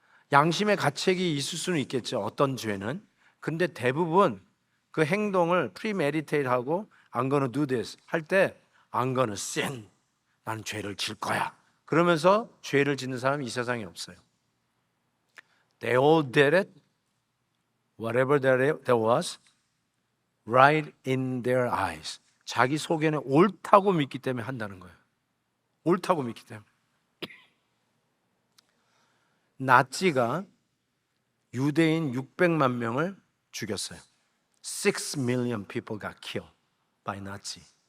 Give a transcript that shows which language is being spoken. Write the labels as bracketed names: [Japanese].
[Korean] 양심의 가책이 있을 수는 있겠죠, 어떤 죄는. 근데 대부분 그 행동을 premeditate 하고 [English] I'm gonna do this [Korean] 할 때 [English] I'm gonna sin, [Korean] 나는 죄를 질 거야 그러면서 죄를 짓는 사람이 이 세상에 없어요. [English] They all did it, whatever there was, right in their eyes. [Korean] 자기 속에는 옳다고 믿기 때문에 한다는 거예요. 옳다고 믿기 때문에. 나치가 유대인 600만 명을 죽였어요. [English] 6 million people got killed by Nazi.